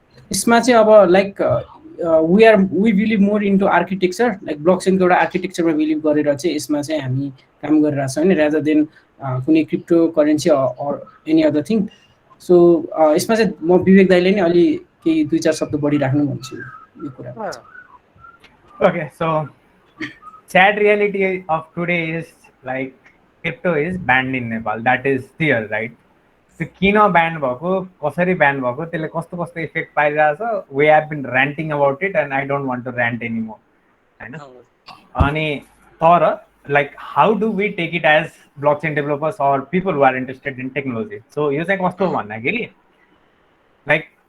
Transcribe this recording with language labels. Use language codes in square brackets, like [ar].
[ne] यसमा चाहिँ अब [en] like we believe more into architecture [ne] like ब्लकचेनको एउटा आर्किटेक्चरमा बिलिभ गरेर चाहिँ यसमा चाहिँ हामी काम गरिरहेको छौँ होइन [en] rather than [ne] कुनै crypto currency or any other thing so यसमा चाहिँ म विवेक दाइले नै अलि केही 2-4 शब्द बढी राख्नु भन्छु यो कुरा [en] Okay, so sad reality of today is like crypto is banned in Nepal. That is clear, right? [ne] त्यो किन ब्यान भएको कसरी ब्यान भएको त्यसले कस्तो कस्तो effect पाइरहेछ [en] we have been ranting about it and I don't want to rant anymore [ne] होइन अनि तर [en] like how do we take it as blockchain developers or people who are interested in technology [ne] so यो चाहिँ कस्तो भन्दाखेरि [en] like